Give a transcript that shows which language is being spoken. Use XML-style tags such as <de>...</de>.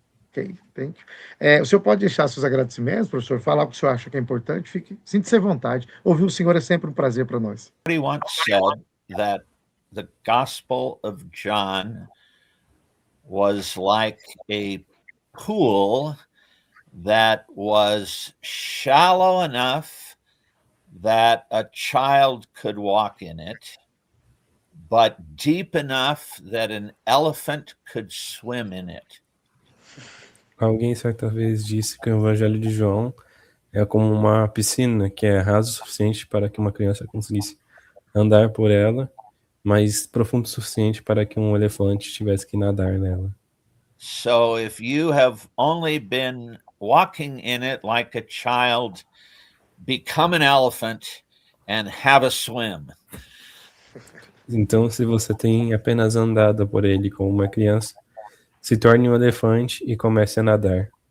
<en>Ok, thank you.</en> <pt>O senhor pode deixar seus agradecimentos, professor, falar o que o senhor acha que é importante, sinta-se à vontade. Ouvir o senhor é sempre um prazer para nós.</pt> <en>Somebody once said that the Gospel of John was like a pool that was shallow enough that a child could walk in it, but deep enough that an elephant could swim in it.</en> <pt>Alguém certa vez disse que o Evangelho de João é como uma piscina que é rasa o suficiente para que uma criança conseguisse andar por ela, mas profundo o suficiente para que um elefante tivesse que nadar nela.</pt> <en>So if you have only been walking in it like a child, become an elephant and have a swim.</en> <pt>Então, se você tem apenas andado por ele como uma criança, se torne um elefante e comece a nadar.</pt>